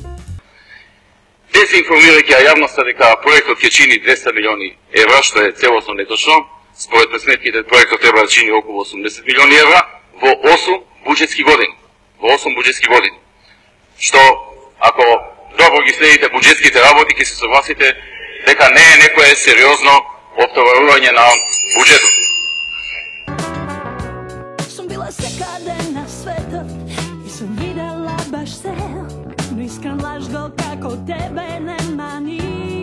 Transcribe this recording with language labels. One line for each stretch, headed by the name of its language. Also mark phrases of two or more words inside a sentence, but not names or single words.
Macedonian: Дезинформирајќи ја јавноста дека проектот ќе чини 200 милиони евра, што е целосно неточно, според сметките проектот треба да чини околу 80 милиони евра во 8 буџетски години. Во 8 буџетски години. Што, ако добро ги следите буџетските работи, ќе се согласите дека не е некое сериозно оптоварување на буџетот. Сам била секаде на свету и сам видела баш те. Нискан лажго како тебе нема никаде.